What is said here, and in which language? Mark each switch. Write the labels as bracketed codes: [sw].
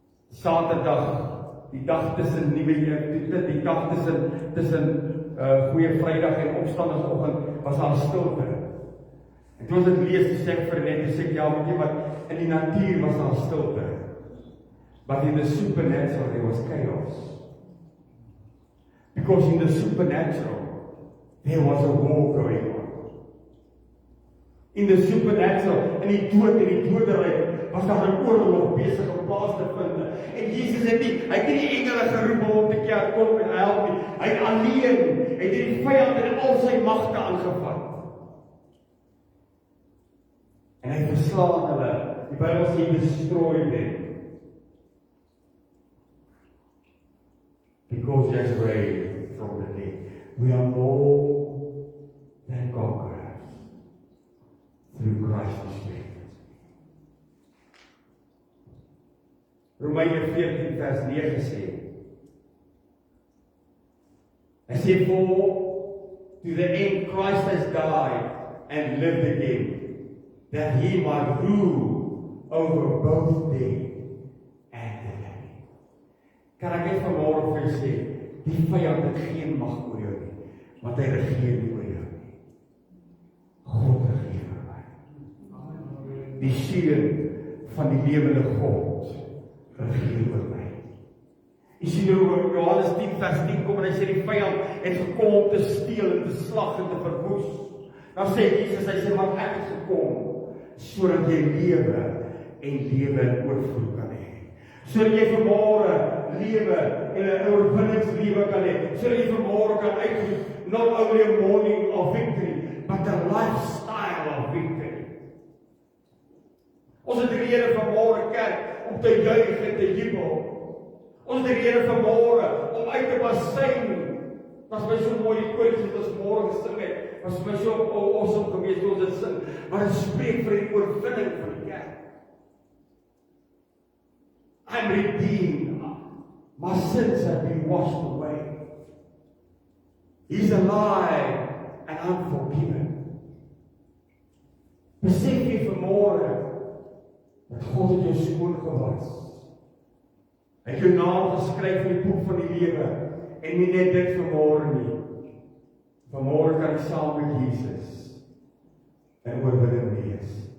[af] Saterdag, die dag tussen die dag tussen Goeie Vrydag en Opstandingsoggend was daar stilte. En toe ons dit lees, sê ek vir net, sê ek ja, weet jy wat, in die natuur was daar stilte. [en] But in the supernatural there was chaos. Because in the supernatural there was a war going on. In the supernatural, [af] in die dood en die doderyk, was daar 'n oorlog besig om plaas te vind. En Jesus het nie die engele geroep om te keer kom en help nie. Hy het alleen, hy het die vyand en al sy magte aangevat. En hy verslaan hulle. Die Bybel sê hy [en] destroyed them. Because he has raised from the dead. We are more than conquerors through Christ the Spirit. [af] Romeine 14 vers 9 sê, hy sê, [en] for to the end Christ has died and lived again, that he might rule over both dead and the living. [af] Kan ek net vanmôre vir julle sê, die vyand het geen mag oor jou nie, want hy regeer nie oor jou nie. God regeer oor my. Die seun van die lewende God regeer oor my. Jy sien hoe Johannes 10 vers 10 kom en hy sê die vyand het gekom om te steel en te slag en te verwoes. Dan sê Jesus, hy sê maar ek het gekom sodat jy lewe en lewe in oorvloed kan hê. Sodat jy vanmôre lewe en 'n oorwinningslewe kan hê. Sodat jy vanmôre kan uitroep, [en] not only a morning of victory, but a lifestyle of victory. [af] Ons het die Here vanmôre kerk om te juig en te jubel. Ons het die Here vanmôre om uit te basyn. Was my so mooi die koortjies wat ons môre gesing het. Was my so awesome geweest toe ons dit sing. Maar dit spreek vir die oorwinning van die kerk. [en] I'm redeemed. My sins have been washed away. He's alive and I'm forgiven. [af] Besef jy vanmôre dat God het jou skoon gewas. Hy het jou naam geskryf in die boek van die lewe en nie net dit vanmôre nie. Vanmôre kan jy saam met Jesus en oorwinning wees.